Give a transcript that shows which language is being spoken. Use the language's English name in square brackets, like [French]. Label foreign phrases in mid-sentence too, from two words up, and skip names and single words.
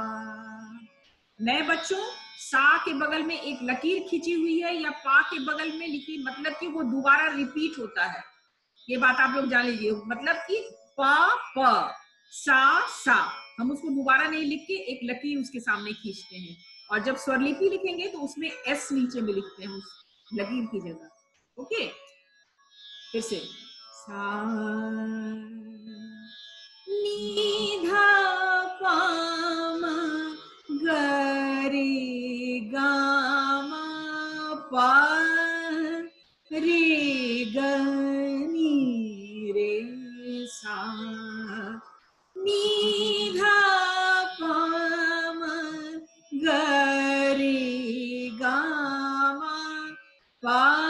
[Hindi] नए बच्चों, सा के बगल में एक लकीर खींची हुई है या पा के बगल में लिखी, मतलब कि वो दोबारा रिपीट होता है। ये बात आप लोग जान लीजिए, मतलब कि प प सा, हम उसको दोबारा नहीं लिख के एक लकीर उसके सामने खींचते हैं, और जब स्वरलिपि लिखेंगे तो उसमें एस नीचे में लिखते हैं उस लकीर की जगह। ओके, फिर से सा नी धा पा मा ग रे गा मा पा रे ग नी रे सा नी धा पा मा ग रे गा मा पा